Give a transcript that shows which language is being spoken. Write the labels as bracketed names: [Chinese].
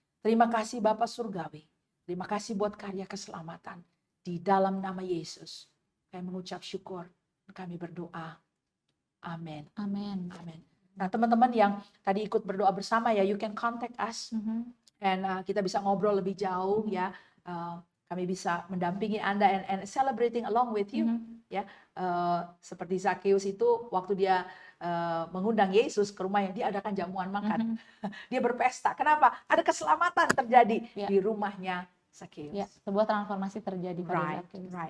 [Indonesian] Terima kasih Bapak Surgawi. Terima kasih buat karya keselamatan. Di dalam nama Yesus, kami mengucap syukur. Kami berdoa. Amin. Amin. Amin. Nah, teman-teman yang tadi ikut berdoa bersama ya, [English] you can contact us. [Indonesian] Dan kita bisa ngobrol lebih jauh ya. Kami bisa mendampingi Anda [English] and celebrating along with you. [Indonesian] Ya, seperti Zakheus itu waktu dia mengundang Yesus ke rumahnya, dia adakan jamuan makan. Dia berpesta. Kenapa? Ada keselamatan terjadi di rumahnya Zakheus. Ya, sebuah transformasi terjadi pada Zakheus.